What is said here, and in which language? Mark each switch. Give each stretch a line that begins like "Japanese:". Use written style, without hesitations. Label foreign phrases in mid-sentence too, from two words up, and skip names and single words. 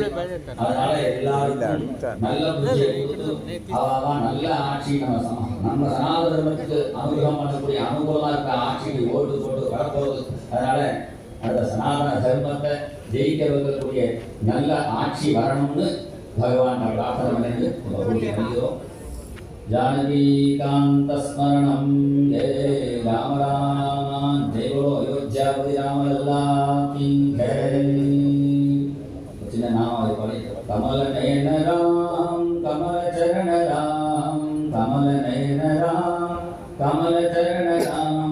Tamil: அதனால எல்லாருக்கும் நல்ல புத்தியை கொடுத்து அவன் நல்ல ஆட்சி நம்ம சனாதன தர்மத்துக்கு அனுகிரகம் பண்ணக்கூடிய அனுகூலமா இருக்க ஆட்சிக்கு ஓட்டு போட்டு வரப்போகுது. அதனால அந்த சனாதன தர்மத்தை ஜெயிக்க வைக்கக்கூடிய நல்ல ஆட்சி வரணும்னு பகவான் பிரார்த்தனை பண்ணி பண்ணிக்கிறோம்.
Sanskrit: जानकीकांत स्मरणं जय राम राम
Hindi: जय बोलो अयोध्यापति रामलल्ला की जय. चिन्ह नाम वाले पढ़े कमल नयन राम कमल चरण राम कमल नयन राम कमल चरण राम